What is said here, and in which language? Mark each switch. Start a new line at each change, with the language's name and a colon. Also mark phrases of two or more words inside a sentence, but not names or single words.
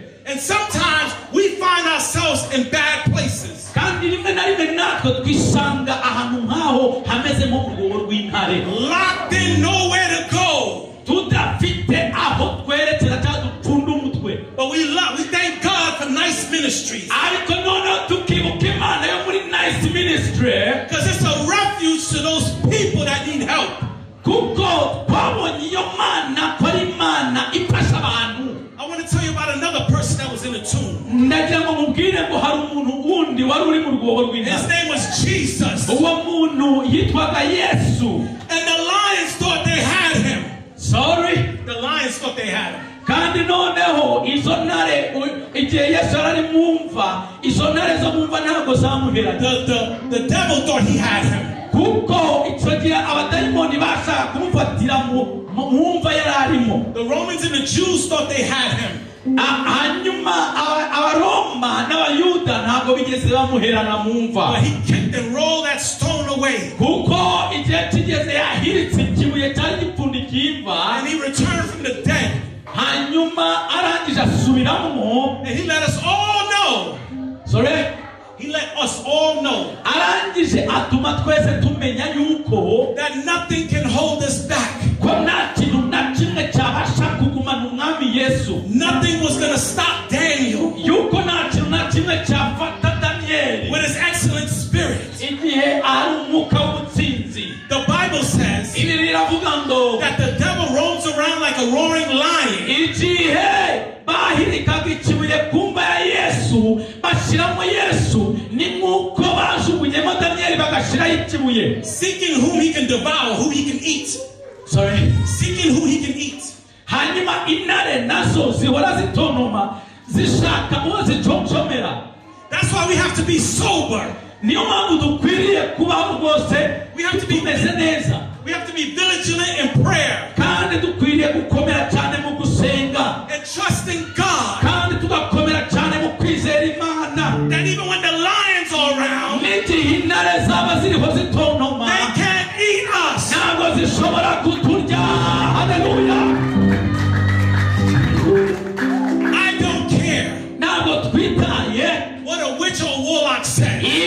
English: And sometimes we find ourselves in bad places.
Kinyarwanda: Kandi rimwe na rimwe natwe twisanga ahantu nk'aho hameze nko ku rwobo rw'intare,
English: Locked in, nowhere to go.
Kinyarwanda: tudafite aho twerekera cyangwa dupfunda umutwe.
English: But we thank God for nice ministries.
Kinyarwanda: Ariko noneho tukibuka Imana yo muri Nice Ministry,
English: Because it's a refuge to those people that need help.
Kinyarwanda: kuko twabonye iyo Mana ko ari Imana ifasha abantu.
English: I want to tell you about another person that was in the tomb.
Kinyarwanda: Ndagira ngo mubwire ngo hari umuntu wundi wari uri mu rwobo
English: His
Kinyarwanda: rw'intare.
English: name was Jesus.
Kinyarwanda: Uwo muntu yitwaga Yesu.
English: And the lions thought they had him. Sorry. The lions thought they had him.
Kinyarwanda: Kandi noneho izo ntare igihe Yesu yari mumva, izo ntare zo mumva ntabwo zamuheraga.
English: The devil thought he had him.
Kinyarwanda: Kuko icyo gihe abadayimoni bashaka kumufatira mu mva yari arimo.
English: The Romans and the Jews thought they had him.
Kinyarwanda: Hanyuma abaroma n'abayuda ntabwo bigeze bamuherana mu mva.
English: But he kicked and rolled that stone away.
Kinyarwanda: Kuko igihe kigeze yahiritse ikibuye cyari gipfundikiye imva,
English: And he returned from the dead.
Kinyarwanda: hanyuma arangije asubiramo,
English: And he let us all know. sorry, He let us all know
Kinyarwanda: arangije atuma twese tumenya yuko
English: that nothing can hold us back.
Kinyarwanda: ko nta kintu na kimwe cyabasha kugumana umwami Yesu.
English: Nothing was going to stop Daniel
Kinyarwanda: Yuko nta kintu na kimwe cyafata Daniyeli
English: with his excellent spirit.
Kinyarwanda: igihe ari umwuka w'ubutsinzi.
English: The Bible says
Kinyarwanda: Ibi biravuga ngo
English: that the devil roams around like a roaring lion.
Kinyarwanda: igihe bahirikaga ikibuye ku mva ya Yesu bashyiramo Yesu, ni nk'uko bajugunyemo Daniyeli bagashyiraho ikibuye.
English: Seeking whom he can devour, who he can eat. Sorry. Seeking who he can eat.
Kinyarwanda: Hanyuma intare nazo zihora zitonoma zishaka uwo ziconshomera.
English: That's why we have to be sober.
Kinyarwanda: Niyo mpamvu dukwiriye kubaho rwose
English: We have to be
Kinyarwanda: tumeze neza,
English: We have to be vigilant in prayer
Kinyarwanda: kandi dukwiriye gukomera cyane mu gusenga,
English: and trusting God
Kinyarwanda: kandi tugakomera cyane mu kwizera Imana.
English: that even are around, they can't eat us. I don't care what a witch or warlock says.